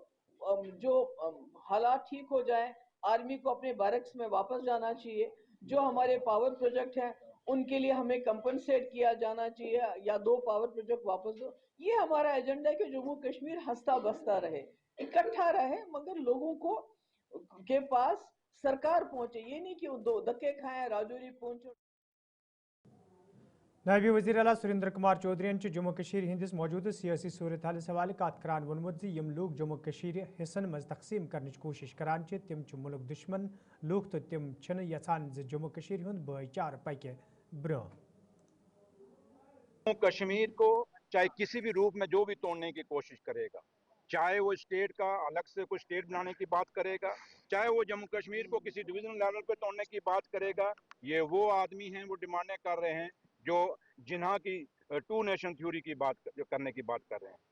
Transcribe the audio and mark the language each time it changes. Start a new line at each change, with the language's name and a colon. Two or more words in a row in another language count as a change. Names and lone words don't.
Hindi: जो हालात ठीक हो जाए, आर्मी को अपने बैरक्स में वापस जाना चाहिए, जो हमारे
English: power project
Hindi: हैं उनके लिए हमें कंपनसेट किया जाना चाहिए, या 2
English: power project
Hindi: वापस दो। ये हमारा एजेंडा है कि जम्मू कश्मीर हंसता बसता रहे, इकट्ठा रहे, मगर लोगों को के पास सरकार पहुंचे, ये नहीं कि वो 2 धक्के खाएं राजौरी पहुंचे।
Kashmiri: नायब वज़ीर आला सुरेंद्र कुमार चौधरी जम्मू कश्मीर हिंदिस मौजूद सियासी सूरत हाल हवाले कत करान वोनमुत यम लोग जम्मू कश्मीर हिस्सन मज तकसीम करने कोशिश करान तिम मुल्क दुश्मन लोग तो तिम यचान जम्मू कश्मीर हुंद भाईचार पके ब्रोह।
Hindi: जम्मू कश्मीर को चाहे किसी भी रूप में जो भी तोड़ने की कोशिश करेगा, चाहे वो स्टेट का अलग से कोई स्टेट बनाने की बात करेगा, चाहे वो जम्मू कश्मीर को किसी
English: divisional level
Hindi: पे तोड़ने की बात करेगा, ये वो आदमी हैं, वो डिमांडें कर रहे हैं जो जिन्हा की 2
English: nation theory
Hindi: की बात करने की बात कर रहे हैं।